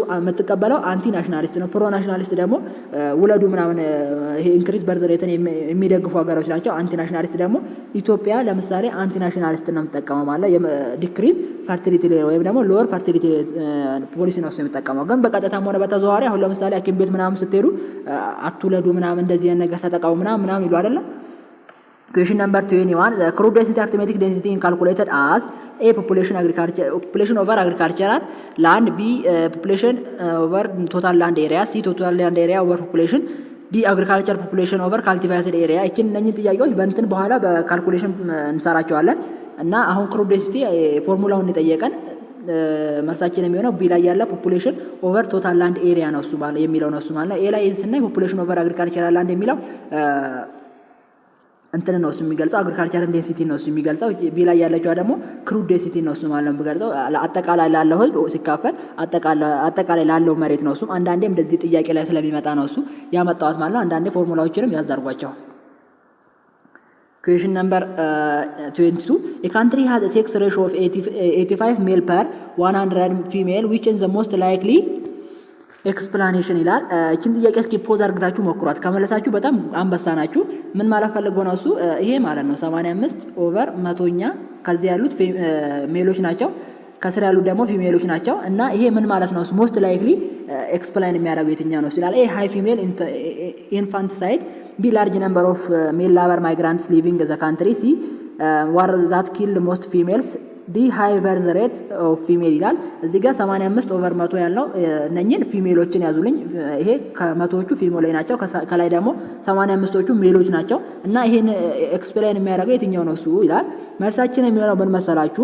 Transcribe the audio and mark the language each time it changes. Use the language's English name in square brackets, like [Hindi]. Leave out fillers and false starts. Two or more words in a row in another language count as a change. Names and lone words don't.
[Amharic] የምትቀበለው [English] anti nationalist [Amharic] ነው። [English] pro nationalist [Amharic] ደግሞ ውለዱ ምናምን ይሄ [English] increase birth rate [Amharic] የሚደግፉ ሀገሮች ናቸው። [English] anti nationalist [Amharic] ደግሞ ኢትዮጵያ ለምሳሌ [English] anti nationalist [Amharic] ነው የምትጠቀመው ማለት [English] decrease fertility [Amharic] ወይም ደግሞ [English] lower fertility policy [Amharic] ነው እሱ የሚጠቀመው። ግን በቀጥታም ሆነ በተዘዋዋሪ አሁን ለምሳሌ ሐኪም ቤት ምናምን ስትሄዱ አትውለዱ ምናምን እንደዚህ ነገር ተጠቀሙ ምናምን ይሉ አይደለ? [English] Question number 21 the crude density arithmetic density is calculated as A population over agricultural land, B population over total land area, C total land area over population, D agriculture population over cultivated area። [Amharic] እነኚህ ጥያቄዎች በእንትን በኋላ በካልኩሌሽን እንሰራቸዋለን እና አሁን [English] crude density formula [Amharic] የጠየቀን መልሳችን የሚሆነው ቢ ላይ ያለ [English] population over total land area [Amharic] ነው እሱ ማለት የሚለው ነው እሱ ማለት ነው። ኤ ላይ ስናይ [English] population over agricultural land የሚለው [Amharic] እንትን ነው እሱ የሚገልጸው [English] agriculture density [Amharic] ነው እሱ የሚገልጸው። ቢ ላይ ያለችው ደግሞ [English] crude density [Amharic] ነው እሱ ማለት ነው የሚገልጸው አጠቃላይ ላለው ህዝብ ሲካፈል አጠቃላይ ላለው መሬት ነው እሱ። አንዳንዴም እንደዚህ ጥያቄ ላይ ስለሚመጣ ነው እሱ ያመጣው ማለት ነው። አንዳንዴ ፎርሙላዎችንም ያዛርጓቸው። [English] Question number 22 a country has a sex ratio of 85 male per 100 female which is the most likely [Amharic] ኤክስፕላኔሽን ይላል። እቺን ጥያቄ እስኪ ፖዝ አድርጋችሁ ሞክሯት። ከመለሳችሁ በጣም አንበሳ ናችሁ። ምን ማለት ፈልጎ ነው እሱ? ይሄ ማለት ነው 85 ኦቨር 100ኛ ከዚህ ያሉት ሜሎች ናቸው፣ ከስር ያሉት ደግሞ ፊሜሎች ናቸው። እና ይሄ ምን ማለት ነው? [English] most likely explain [Amharic] የሚያደርገው የትኛው ነው ይላል። [English] A high female infanticide, B large number of male labor migrants living the country, C war that kill most females, D high birth rate of female [Amharic] ይላል። እዚህ ጋር 85 ኦቨር 100 ያለው እነኚህን ፊሜሎችን ያዙልኝ። ይሄ ከመቶዎቹ ፊሜሎች ናቸው፣ ከላይ ደግሞ 85ቶቹ ሜሎች ናቸው። እና ይሄን ኤክስፕላይን የሚያደርገው የትኛው ነው እሱ ይላል። መልሳችን የሚሆነው ምን መሰላችሁ?